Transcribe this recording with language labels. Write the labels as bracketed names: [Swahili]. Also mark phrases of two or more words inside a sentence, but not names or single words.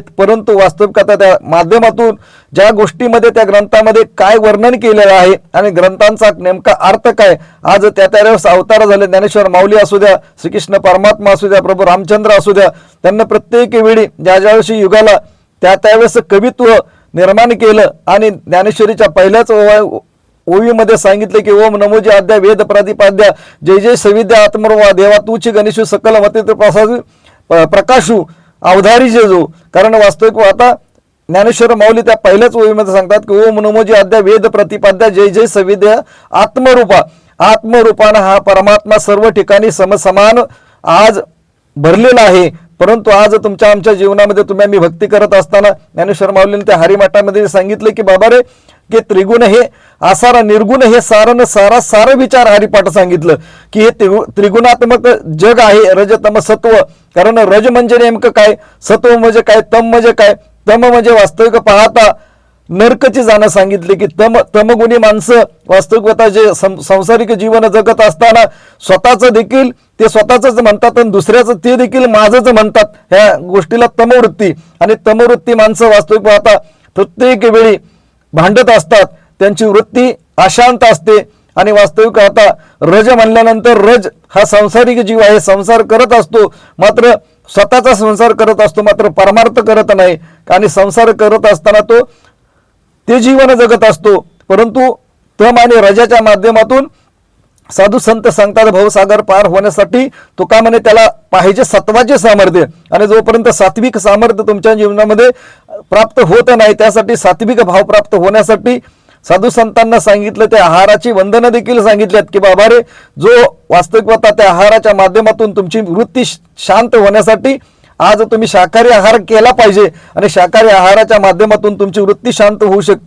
[Marathi] परंतु वास्तविक आता त्या माध्यमातून ज्या गोष्टीमध्ये त्या ग्रंथामध्ये काय वर्णन केलेलं आहे आणि ग्रंथांचा नेमका अर्थ काय, आज त्यावेळेस अवतार झाले ज्ञानेश्वर माऊली असू द्या, श्रीकृष्ण परमात्मा असू द्या, प्रभू रामचंद्र असू द्या, त्यांना प्रत्येक वेळी ज्या युगाला त्यावेळेस कवित्व निर्माण केलं आणि ज्ञानेश्वरीच्या पहिल्याच ओवीमध्ये सांगितले की ओम नमोजी आद्या वेद प्रतिपाद्या जय जय सविद्या आत्मर्वा देवा तूची गणेश सकल मते प्रकाशू अवधारी जेजो। कारण वास्तविक आता ज्ञानेश्वर माऊली त्या पहिल्याच ओवीमध्ये सांगतात की ओम नमोजी आद्या वेद प्रतिपाद्या जय जय सविद्या आत्मरूपानं हा परमात्मा सर्व ठिकाणी समसमान आज भरलेला आहे। परंतु आज तुमच्या आमच्या जीवनामध्ये तुम्ही आम्ही भक्ती करत असताना ज्ञानेश्वर माऊलीने त्या हरिमठामध्ये सांगितले की बाबा रे की त्रिगुण हे आसार निर्गुण हे सारन सारा सार विचार हरिपाठ सांगितलं की हे त्रिगुणात्मक जग आहे रज तम सत्व। कारण रज म्हणजे नेमकं काय, सत्व म्हणजे काय, तम म्हणजे काय। तम म्हणजे वास्तविक पाहता नरकची जाणं सांगितले की तमगुणी माणसं वास्तविकता जे संसारिक जीवन जगत असताना स्वतःचं देखील ते स्वतःच म्हणतात आणि दुसऱ्याचं ते देखील माझंच म्हणतात, ह्या गोष्टीला तमवृत्ती। आणि तमवृत्ती माणसं वास्तविक पाहता प्रत्येक वेळी भांडत असतात, त्यांची वृत्ती अशांत असते आणि वास्तविक आता रज म्हणल्यानंतर रज हा संसारिक जीव आहे, संसार करत असतो मात्र स्वतःचा संसार करत असतो मात्र परमार्थ करत नाही आणि संसार करत असताना तो ते जीवन जगत असतो। परंतु तम आणि रजाच्या माध्यमातून साधू संत सांगतात भवसागर पार होण्यासाठी तुका म्हणे त्याला पाहिजे सत्वाचे सामर्थ्य आणि जोपर्यंत सात्विक सामर्थ्य तुमच्या जीवनामध्ये प्राप्त होत नाही त्यासाठी सात्विक भाव प्राप्त होण्यासाठी साधू संतांना सांगितलं त्या आहाराची वंदना देखील सांगितल्यात की बाबा रे जो वास्तविकता त्या आहाराच्या माध्यमातून तुमची वृत्ती शांत होण्यासाठी आज तुम्ही शाकाहारी आहार केला पाहिजे आणि शाकाहारी आहाराच्या माध्यमातून तुमची वृत्ती शांत होऊ शकते।